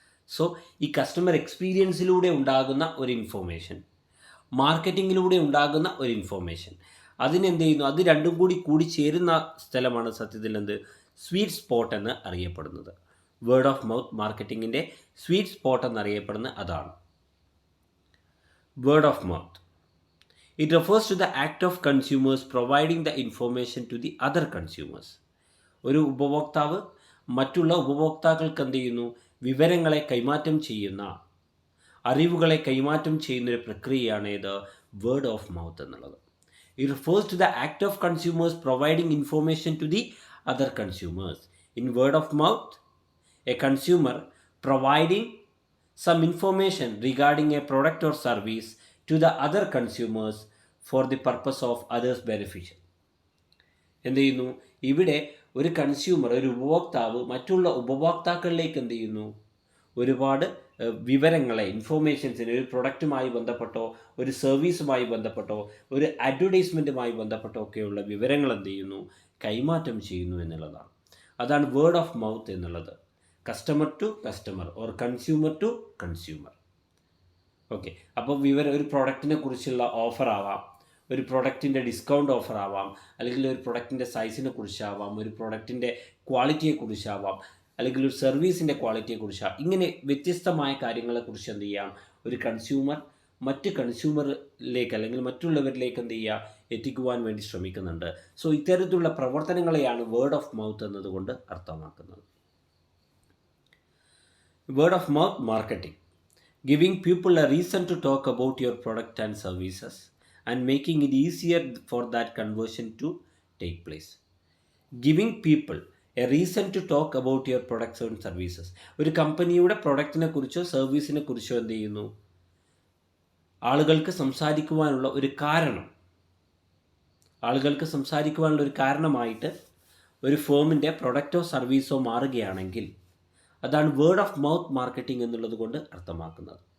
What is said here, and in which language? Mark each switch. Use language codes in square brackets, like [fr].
[ml] So ഈ customer എക്സ്പീരിയൻസിലൂടെ ഉണ്ടാകുന്ന ഒരു ഇൻഫോർമേഷൻ, മാർക്കറ്റിങ്ങിലൂടെ ഉണ്ടാകുന്ന ഒരു ഇൻഫോർമേഷൻ, അതിനെന്ത് ചെയ്യുന്നു, അത് രണ്ടും കൂടി ചേരുന്ന സ്ഥലമാണ് സത്യത്തിൽ എന്ത് സ്വീറ്റ് സ്പോട്ട് എന്ന് അറിയപ്പെടുന്നത്. Word of mouth മാർക്കറ്റിങ്ങിൻ്റെ sweet spot എന്നറിയപ്പെടുന്നത് അതാണ്. [en] Word of mouth, it refers to the act of consumers providing the information to the other consumers. [ml] ഒരു ഉപഭോക്താവ് മറ്റുള്ള ഉപഭോക്താക്കൾക്ക് എന്ത് ചെയ്യുന്നു, വിവരങ്ങളെ കൈമാറ്റം ചെയ്യുന്ന, അറിവുകളെ കൈമാറ്റം ചെയ്യുന്ന ഒരു പ്രക്രിയയാണ് ഇത് വേർഡ് ഓഫ് മൗത്ത് എന്നുള്ളത്. [en] It refers to the act of consumers providing information to the other consumers. In word of mouth, a consumer providing some information regarding a product or service to the other consumers for the purpose of others' beneficial. [ml] എന്ത് ചെയ്യുന്നു, ഇവിടെ ഒരു consumer, ഒരു ഉപഭോക്താവ് മറ്റുള്ള ഉപഭോക്താക്കളിലേക്ക് എന്ത് ചെയ്യുന്നു, ഒരുപാട് വിവരങ്ങളെ, ഇൻഫോർമേഷൻസിന്, ഒരു പ്രൊഡക്റ്റുമായി ബന്ധപ്പെട്ടോ, ഒരു സർവീസുമായി ബന്ധപ്പെട്ടോ, ഒരു അഡ്വർടൈസ്മെൻറ്റുമായി ബന്ധപ്പെട്ടോ ഒക്കെയുള്ള വിവരങ്ങൾ എന്ത് ചെയ്യുന്നു, കൈമാറ്റം ചെയ്യുന്നു എന്നുള്ളതാണ്. അതാണ് വേർഡ് ഓഫ് മൗത്ത് എന്നുള്ളത്. [en] Customer to customer or consumer to consumer. [ml] Okay, അപ്പോൾ ഒരു പ്രോഡക്റ്റിനെ കുറിച്ചുള്ള ഓഫർ ആവാം, ഒരു പ്രൊഡക്റ്റിൻ്റെ ഡിസ്കൗണ്ട് ഓഫർ ആവാം, അല്ലെങ്കിൽ ഒരു പ്രൊഡക്റ്റിൻ്റെ സൈസിനെ കുറിച്ചാവാം, ഒരു പ്രൊഡക്റ്റിൻ്റെ ക്വാളിറ്റിയെക്കുറിച്ചാവാം, അല്ലെങ്കിൽ ഒരു സർവീസിൻ്റെ ക്വാളിറ്റിയെക്കുറിച്ചാവാം. ഇങ്ങനെ വ്യത്യസ്തമായ കാര്യങ്ങളെക്കുറിച്ച് എന്ത് ചെയ്യാം, ഒരു കൺസ്യൂമർ മറ്റ് കൺസ്യൂമറിലേക്ക് അല്ലെങ്കിൽ മറ്റുള്ളവരിലേക്ക് എന്ത് ചെയ്യുക, എത്തിക്കുവാൻ വേണ്ടി ശ്രമിക്കുന്നുണ്ട്. സോ ഇത്തരത്തിലുള്ള പ്രവർത്തനങ്ങളെയാണ് വേർഡ് ഓഫ് മൗത്ത് എന്നതുകൊണ്ട് അർത്ഥമാക്കുന്നത്. [en] Word of mouth marketing, giving people a reason to talk about your product and services and making it easier for that conversion to take place. Giving people a reason to talk about your products and services. [ml] ഒരു കമ്പനിയുടെ പ്രൊഡക്റ്റിനെ കുറിച്ചോ സർവീസിനെ കുറിച്ചോ എന്ത് ചെയ്യുന്നു, ആളുകൾക്ക് സംസാരിക്കുവാനുള്ള ഒരു കാരണം, ആളുകൾക്ക് സംസാരിക്കുവാനുള്ള ഒരു കാരണമായിട്ട് ഒരു ഫേമിൻ്റെ പ്രൊഡക്റ്റോ സർവീസോ മാറുകയാണെങ്കിൽ അതാണ് വേർഡ് ഓഫ് മൗത്ത് മാർക്കറ്റിംഗ് എന്നുള്ളത് കൊണ്ട് അർത്ഥമാക്കുന്നത്.